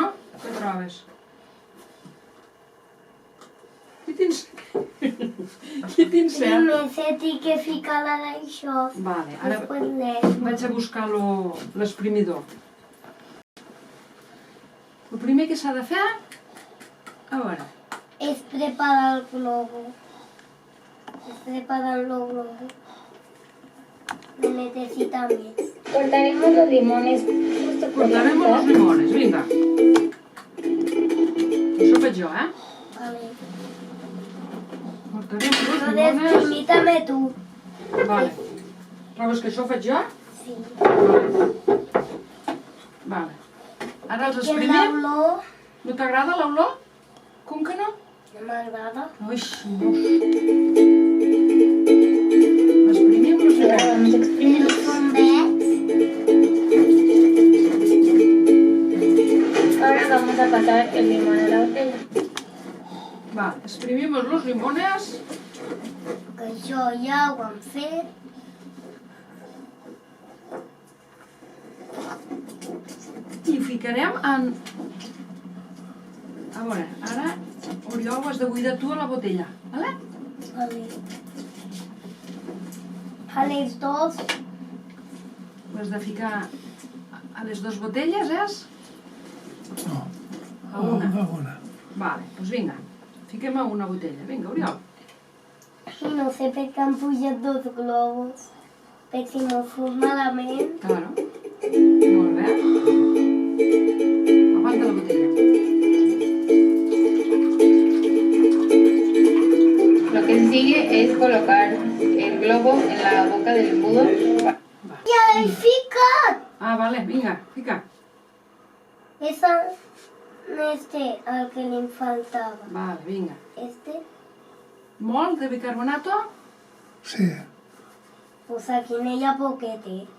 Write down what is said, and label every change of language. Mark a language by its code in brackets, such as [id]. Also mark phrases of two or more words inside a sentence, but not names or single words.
[ca] Què trobes? Qui t'incert? Primer se té que ficar la d'això. Vale, ara Després l'és. vaig a buscar l'exprimidor. El primer que s'ha de fer, a veure, Es preparar el globo. Es preparar el globo. [es] Me necesita més. Cortaremos los limones justo por la cortaremos los mitad. limones, [ca] vinga. Això ho faig jo, Vale. Cortarem los [es] Entonces, limones. permítame tú. [ca] Vale. Trobes que això ho faig jo? Sí. Vale. Ara els Que exprimim. l'olor No t'agrada l'olor? Com que no? no m'agrada. Ai, senyors. Exprimim los [es] Y ahora limones. vamos a exprimir. [ca] Però són verds. [es] Ahora vamos a pasar el limón a la botella. Vale, exprimimos los limones. [ca] Que això ja ho han fet. I ho ficarem en... A veure, ara, Oriol, ho has de buidar tu a la botella, vale? Vale. A les dos. Ho has de ficar a les 2 botelles, és? No, A una. a una. Vale, doncs vinga, fiquem a una botella. Vinga, Oriol. No sé per què han pujat 2 globus. Per si no fos malament. Claro. Molt bé. Aguanta la botella. [es] Lo que sigue es colocar el globo en la boca del embudo. [ca] Ja l'he ficat! Ah, vale, vinga, fica. Esa este el que li faltava. Vale, vinga. Este, Molt de bicarbonato? Sí, pues aquí n'hi ha poquete.